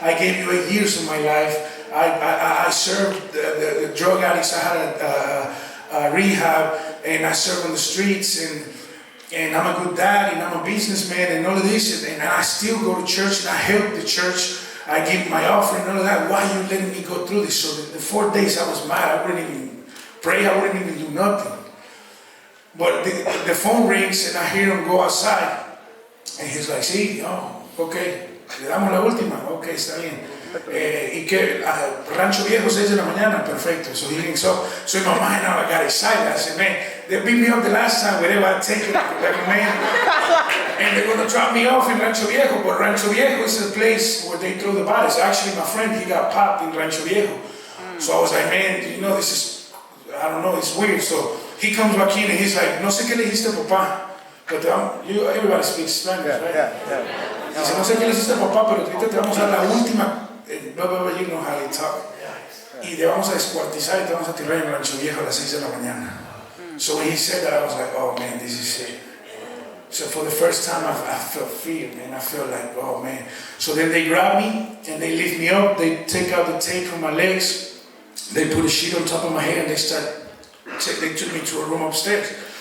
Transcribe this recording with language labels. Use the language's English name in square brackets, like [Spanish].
[English] I gave you 8 years of my life. I served the drug addicts. I had a rehab, and I served on the streets, and I'm a good dad, and I'm a businessman, and all of this, and I still go to church, and I help the church. I give my offering, and all of that. Why are you letting me go through this? So the 4 days I was mad. I wouldn't even pray. I wouldn't even do nothing. But the phone rings, and I hear him go outside. And he's like, [Spanish] sí, ok, le damos la última, ok, está bien. Y que Rancho Viejo, 6 de la mañana, perfecto. [English] So he thinks, so in my mind now I got excited. I said, man, they beat me up the last time, wherever I take it, like a man. And they're going to drop me off in Rancho Viejo, but Rancho Viejo is the place where they throw the bodies. Actually, my friend, he got popped in Rancho Viejo. So I was like, man, this is, I don't know, it's weird. So he comes back in, and he's like, [Spanish] no sé qué le dijiste, papá. [English] But everybody speaks Spanish, right? [Spanish] Dice, no sé qué le hiciste a papá, pero ahorita te vamos a dar la última, blah, blah, blah, [English] you know how they talk. [Spanish] Y te vamos a descuartizar y te vamos a tirar en Rancho Viejo a las 6 de la mañana. [English] So when he said that, I was like, oh man, this is it. So for the first time, I felt fear, man. I felt like, oh man. So then they grab me, and they lift me up, they take out the tape from my legs, they put a sheet on top of my head, and they took me to a room upstairs.